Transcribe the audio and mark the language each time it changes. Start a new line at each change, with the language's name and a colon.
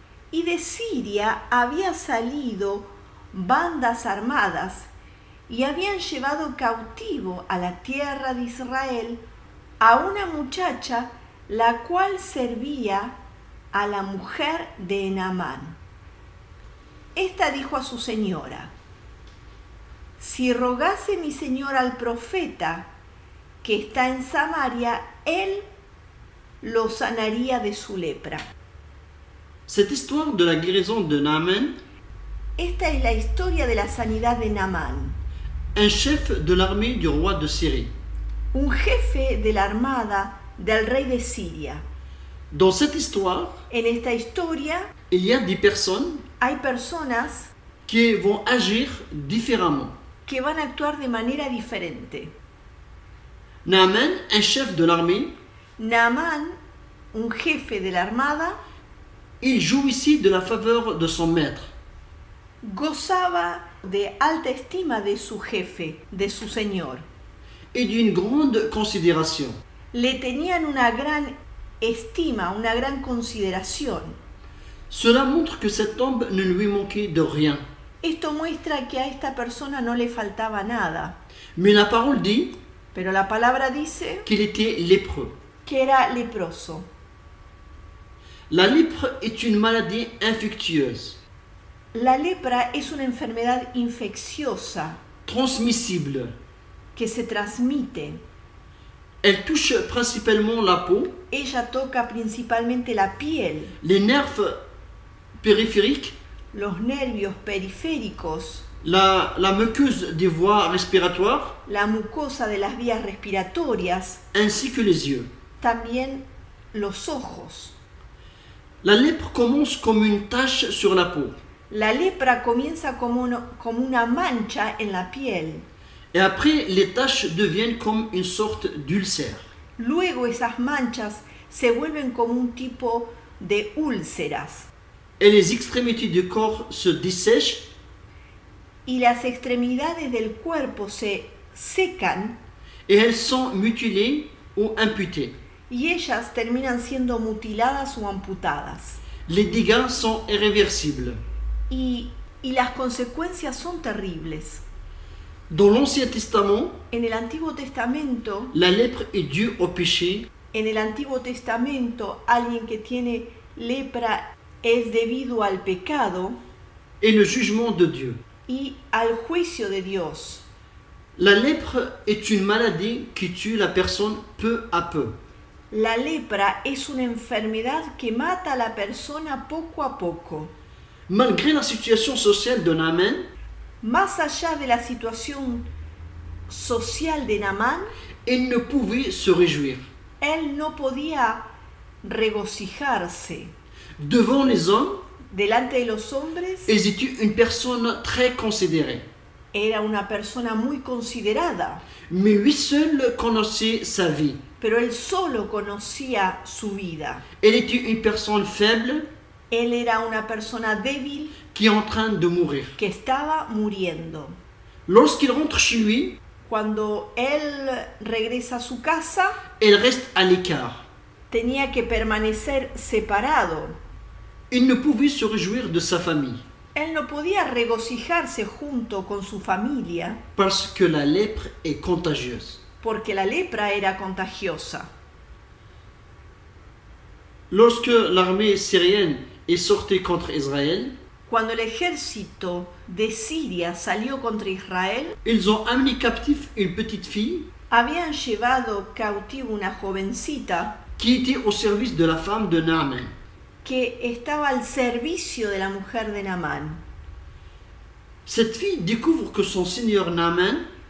Spanish: Y de Siria había salido bandas armadas y habían llevado cautivo a la tierra de Israel a una muchacha la cual servía a la mujer de Naamán. Esta dijo a su señora: si rogase mi señor al profeta que está en Samaria, él lo sanaría de su lepra.
French: Cette histoire de la guérison de Naaman,
Spanish: esta es la historia de la sanidad de Naamán,
French: un chef de l'armée du roi de Syrie.
Spanish: Un jefe de la armada del rey de Siria.
French: Dans cette histoire,
Spanish: en esta historia,
French: il y a des personnes
Spanish: hay personas
French: qui vont agir différemment.
Spanish: Que van a actuar de manera diferente.
French: Naaman, un chef de l'armée,
Spanish: Naamán, un jefe de la armada,
French: il jouissait de la faveur de son maître.
Spanish: Gozaba de alta estima de su jefe, de su señor.
French: Et d'une grande considération.
Spanish: Le tenían una gran estima, una gran consideración.
French: Cela montre que cet homme ne lui manquait de rien.
Spanish: Esto muestra que a esta persona no le faltaba nada.
French: Mais la parole dit
Spanish: Pero la palabra dice
French: qu'il était lépreux.
Spanish: Que era leproso.
French: La lèpre est une maladie infectieuse,
Spanish: La lepra es una enfermedad infecciosa
French: transmissible.
Spanish: que se transmite.
French: Elle touche principalement la peau,
Spanish: Ella toca principalmente la piel,
French: les nerfs périphériques,
Spanish: los nervios periféricos,
French: la muqueuse des voies respiratoires,
Spanish: la mucosa de las vías respiratorias,
French: ainsi que les yeux.
Spanish: también los ojos.
French: La lèpre commence comme une tache sur la peau
Spanish: La lepra comienza como una mancha en la piel.
French: et après les taches deviennent comme une sorte d'ulcère.
Spanish: Luego esas manchas se vuelven como un tipo de úlceras
French: Et les extrémités du corps se dessèchent
Spanish: y las extremidades del cuerpo se secan
French: et elles sont mutilées ou amputées.
Spanish: y ellas terminan siendo mutiladas o amputadas.
French: Les dégâts sont irréversibles.
Spanish: Y las consecuencias son terribles.
French: Dans l'Ancien Testament,
Spanish: En el Antiguo Testamento,
French: la lèpre est due au péché
Spanish: alguien que tiene lepra es debido al pecado
French: et le jugement de Dieu.
Spanish: y al juicio de Dios.
French: La lèpre est une maladie qui tue la personne peu à peu.
Spanish: La lepra es una enfermedad que mata a la persona poco a poco.
French: Malgré la situation sociale de Naaman,
Spanish: Más allá de la situación social de Naamán,
French: il ne pouvait se réjouir.
Spanish: él no podía regocijarse.
French: Devant les hommes,
Spanish: Delante de los hombres,
French: il était une personne très considérée.
Spanish: era una persona muy considerada,
French: Mais lui seul connaissait sa vie.
Spanish: pero él solo conocía su vida.
French: Elle était une personne faible
Spanish: Él era una persona débil
French: qui est en train de mourir.
Spanish: que estaba muriendo.
French: Lorsqu'il rentre chez lui,
Spanish: Cuando él regresa a su casa,
French: il reste à l'écart.
Spanish: tenía que permanecer separado.
French: Il ne pouvait se réjouir de sa famille
Spanish: Él no podía regocijarse junto con su familia
French: parce que la lèpre est contagieuse.
Spanish: porque la lepra era contagiosa.
French: Lorsque l'armée syrienne est sortie contre Israël,
Spanish: Cuando el ejército de Siria salió contra Israel,
French: ils ont amené captif une petite fille
Spanish: habían llevado cautivo una jovencita
French: qui était au service de la femme de Naaman.
Spanish: que estaba al servicio de la mujer de Naamán.
French: Cette fille découvre que son seigneur Naaman